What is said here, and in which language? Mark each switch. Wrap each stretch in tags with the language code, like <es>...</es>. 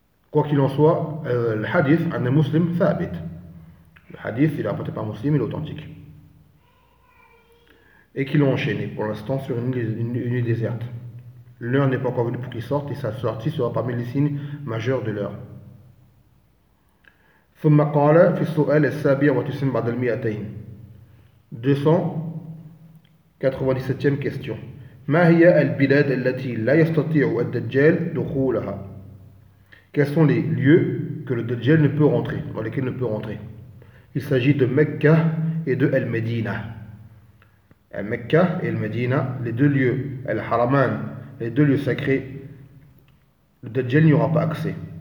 <fr>Quoi qu'il en soit, le hadith un muslim thabit. Le hadith, il est rapporté par un muslim, il est authentique. Et qu'ils l'ont enchaîné pour l'instant sur une île déserte. L'heure n'est pas encore venue pour qu'il sorte et sa sortie sera parmi les signes majeurs de l'heure.</fr> <ar>ثم قال في السؤال السابع وتسعين بعد المئتين</ar> <fr>297e question.</fr> <ar>ما هي البلاد التي لا يستطيع الدجال دخولها؟</ar> <fr>Quels sont les lieux que le Dajjal ne peut rentrer, dans lesquels il ne peut rentrer? Il s'agit de Mecca et de Al-Medina. Mecca et Al-Medina, les deux lieux, Al-Haraman, les deux lieux sacrés, le Dajjal n'y aura pas accès.</fr>